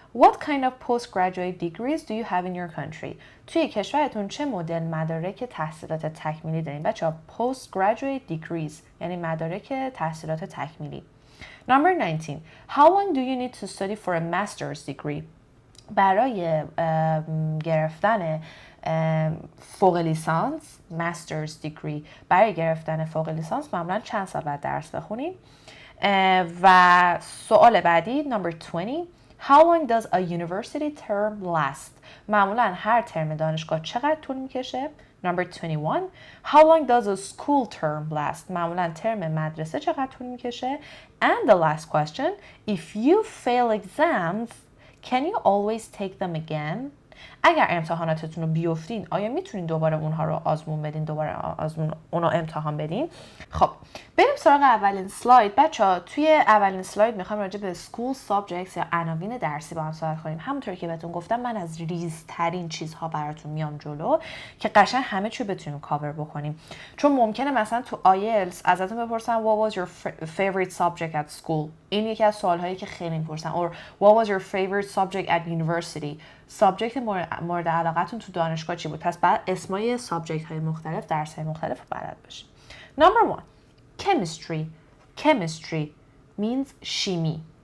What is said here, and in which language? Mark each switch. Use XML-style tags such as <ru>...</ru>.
<en>What kind of postgraduate degrees do you have in your country?</en> <fa>توی کشورتون چه مدل مدارک تحصیلات تکمیلی دارین؟ بچه‌ها postgraduate degrees یعنی مدارک تحصیلات تکمیلی.</fa> <en>Number 19. How long do you need to study for a master's degree?</en> <fa>برای گرفتن فوق لیسانس master's degree، برای گرفتن فوق لیسانس معمولا چند سال بعد درس بخونین؟ و سوال بعدی</fa> <en>Number 20. How long does a university term last?</en> <fa>معمولا هر ترم دانشگاه چقدر طول میکشه؟</fa> <en>Number 21. How long does a school term last?</en> <fa>معمولا ترم مدرسه چقدر طول میکشه؟</fa> <en>And the last question. If you fail exams, can you always take them again?</en> <fa>اگر امتحاناتتون رو بیفتین آیا میتونین دوباره اونها رو آزمون بدین، دوباره اونو امتحان بدین؟ خب بریم سراغ اولین سلاید. بچه‌ها توی اولین سلاید میخوام راجع به school subjects یا عناوین درسی با هم صحبت کنیم. همونطور که بهتون گفتم من از ریزترین چیزها براتون میام جلو که قشنگ همه چی بتونیم کاور بکنیم، چون ممکنه مثلا تو آیلتس ازتون بپرسن</fa> <en>what was your favorite subject at school.</en> <fa>این یکی از سوالهایی که خیلی میپرسن.</fa> <en>or what was your favorite subject at university.</en> <fa>سابجکت مورد علاقتون تو دانشگاه چی بود؟ پس بعد اسمای سابجکت های مختلف، درس های مختلف رو بلد باشید.</fa> <en>Number 1. Chemistry. Chemistry means شیمی.</en>